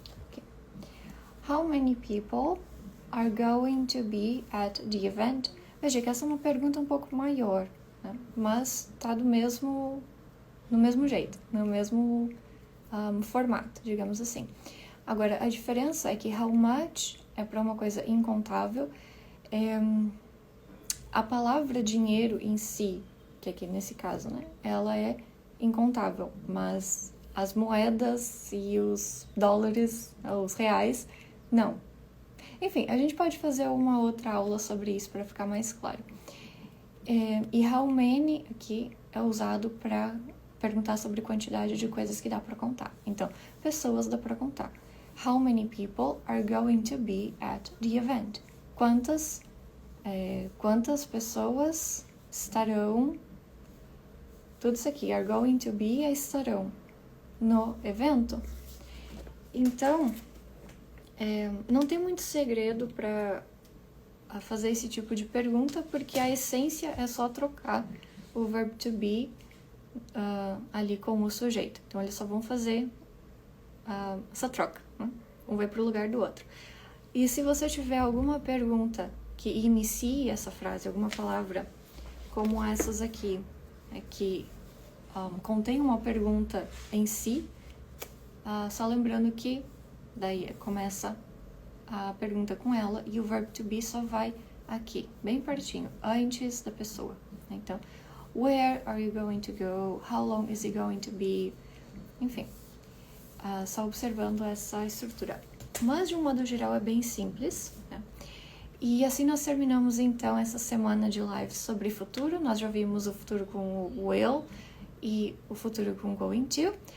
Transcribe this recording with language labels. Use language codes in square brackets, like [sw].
[en] Okay. How many people are going to be at the event? [pt] Veja que essa é uma pergunta um pouco maior, né? Mas tá no mesmo jeito, no mesmo formato, digamos assim. Agora, a diferença é que how much é para uma coisa incontável. A palavra dinheiro em si, que aqui nesse caso, né, ela é incontável, mas as moedas e os dólares, os reais, não. Enfim, a gente pode fazer uma outra aula sobre isso para ficar mais claro. E how many aqui é usado para perguntar sobre quantidade de coisas que dá para contar. Então, pessoas dá para contar. [en] How many people are going to be at the event? [pt] Quantas pessoas estarão... Tudo isso aqui, [en] are going to be, [pt] estarão no evento. Então, não tem muito segredo para fazer esse tipo de pergunta, porque a essência é só trocar o verbo to be ali com o sujeito. Então, eles só vão fazer essa troca, né? Um vai para o lugar do outro. E se você tiver alguma pergunta que inicie essa frase, alguma palavra como essas aqui, que contém uma pergunta em si, só lembrando que daí começa a pergunta com ela e o verbo to be só vai aqui, bem pertinho, antes da pessoa. Então, [en] where are you going to go? How long is it going to be? [pt] Enfim, só observando essa estrutura. Mas, de um modo geral, é bem simples, né? E assim nós terminamos, então, essa semana de lives sobre futuro. Nós já vimos o futuro com o will e o futuro com o going to.